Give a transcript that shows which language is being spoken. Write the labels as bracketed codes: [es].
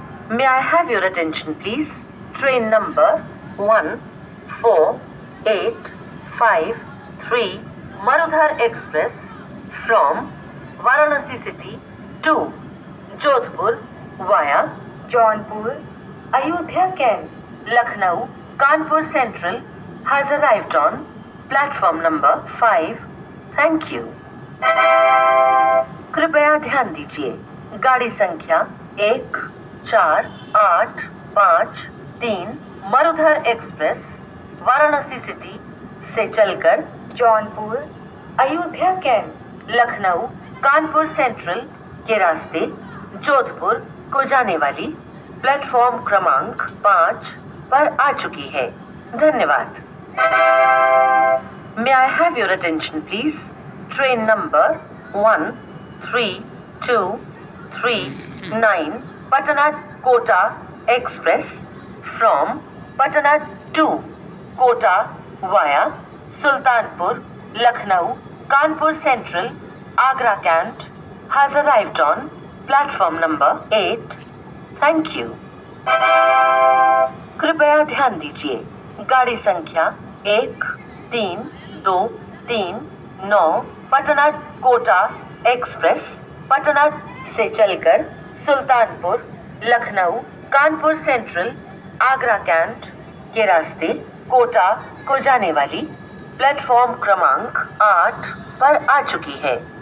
[en] May I have your attention please? Train number 14853 Marudhar Express from Varanasi City to Jodhpur via Jaunpur, Ayodhya Camp, Lucknow, Kanpur Central has arrived on platform number 5. Thank you. [hi] कृपया ध्यान दीजिए, गाड़ी संख्या 14853 Marudhar express Varanasi city से चलकर Jaunpur, Ayodhya cantt, Lucknow, Kanpur central के रास्ते जोधपुर को जाने वाली प्लेटफॉर्म क्रमांक 5 पर आ चुकी है। धन्यवाद। [en] May I have your attention please? Train number 13239 Patna Kota Express from Patna to Kota via Sultanpur, Lucknow, Kanpur Central, Agra Cant has arrived on platform number 8. Thank you. [hi] कृपया ध्यान दीजिए, गाड़ी संख्या 13239 पटना कोटा एक्सप्रेस पटना से चलकर सुल्तानपुर, लखनऊ, कानपुर सेंट्रल, आगरा कैंट के रास्ते कोटा को जाने वाली प्लेटफॉर्म क्रमांक 8 पर आ चुकी है।